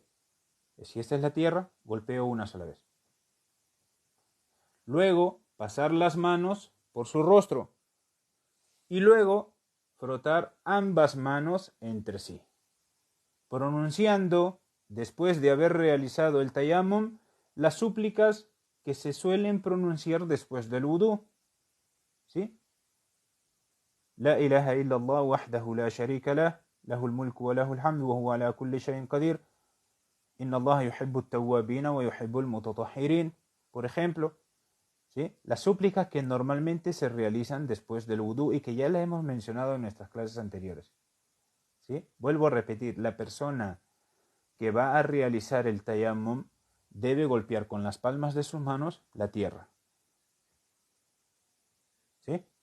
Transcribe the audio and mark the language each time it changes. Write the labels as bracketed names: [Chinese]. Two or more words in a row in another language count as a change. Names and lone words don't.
[Spanish] Si esta es la tierra, golpeo una sola vez. Luego pasar las manos por su rostro y luego frotar ambas manos entre sí, pronunciando, después de haber realizado el tayammum, las súplicas que se suelen pronunciar después del wudú, ¿sí? [Arabic] لا إله إلا الله وحده لا شريك له، له الملك وله الحمد وهو على كل شيء قدير، إن الله يحب التوابين ويحب المتطهرين, [Spanish] por ejemplo, ¿sí? Las súplicas que normalmente se realizan después del wudú y que ya las hemos mencionado en nuestras clases anteriores, ¿sí? Vuelvo a repetir, la persona que va a realizar el tayammum debe golpear con las palmas de sus manos la tierra, ¿sí?